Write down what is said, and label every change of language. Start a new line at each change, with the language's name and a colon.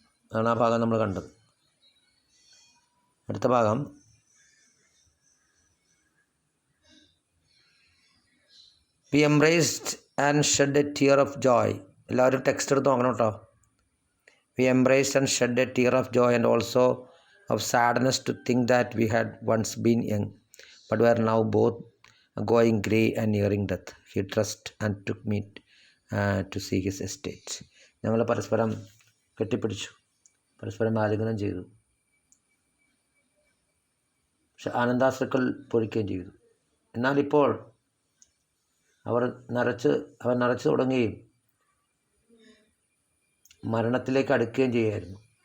Malayalam: അതാണ് ആ ഭാഗം നമ്മൾ കണ്ടത്. അടുത്ത ഭാഗം
English: We embraced and shed a tear of joy.
Malayalam: എല്ലാവരും ടെക്സ്റ്റ് എടുത്ത് നോക്കണം കേട്ടോ.
English: We embraced and shed a tear of joy and also of sadness to think that we had once been young but we are now both going grey and nearing death. He trusted and took me to see his estate.
Malayalam: ഞങ്ങൾ പരസ്പരം കെട്ടിപ്പിടിച്ചു, പരസ്പരം ആലിംഗനം ചെയ്തു, പക്ഷെ ആനന്ദാശ്രുക്കൾ പൊഴിക്കുകയും ചെയ്തു. എന്നാലിപ്പോൾ അവൻ നരച്ചു തുടങ്ങുകയും മരണത്തിലേക്ക് അടുക്കുകയും ചെയ്യുമായിരുന്നു.